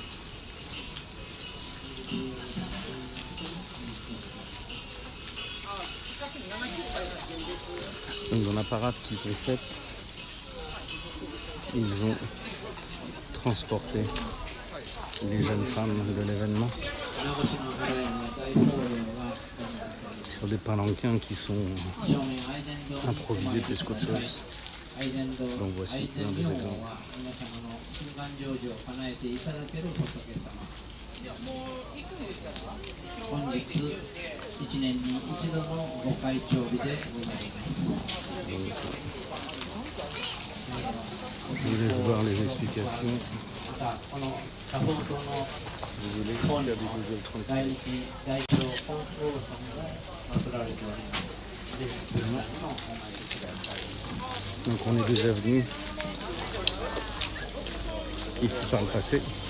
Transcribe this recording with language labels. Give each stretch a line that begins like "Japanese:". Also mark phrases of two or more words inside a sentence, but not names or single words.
French: Donc dans la parade qu'ils ont faite, ils ont transporté les jeunes femmes de l'événement sur des palanquins qui sont improvisés plus qu'autre chose. Donc voici un des exemples.
Japanese: 本日1年に一度のご開帳日でございます。
French: Je vous laisse voir les explications. Si vous voulez, faire du Google Translate. Donc on est déjà venu ici par le passé.